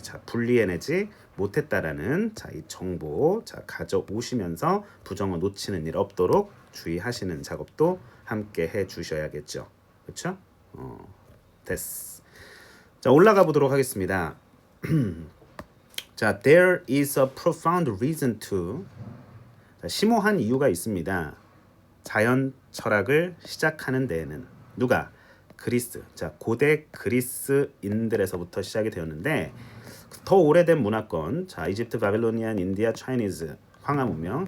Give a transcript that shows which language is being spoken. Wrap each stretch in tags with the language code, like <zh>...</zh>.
<ko>자, 분리해내지 못했다라는 자, 이 정보 자, 가져오시면서 부정어 놓치는 일 없도록 주의하시는 작업도 함께 해 주셔야겠죠. 그렇죠? 됐어. 자, 올라가 보도록 하겠습니다.</ko> <en>자, there is a profound reason to.</en> <ko>자, 심오한 이유가 있습니다. 자연 철학을 시작하는 데에는 누가? 그리스. 자, 고대 그리스인들에서부터 시작이 되었는데 더 오래된 문화권. 자, 이집트, 바빌로니안, 인디아, 차이니즈, 황하 문명.</ko>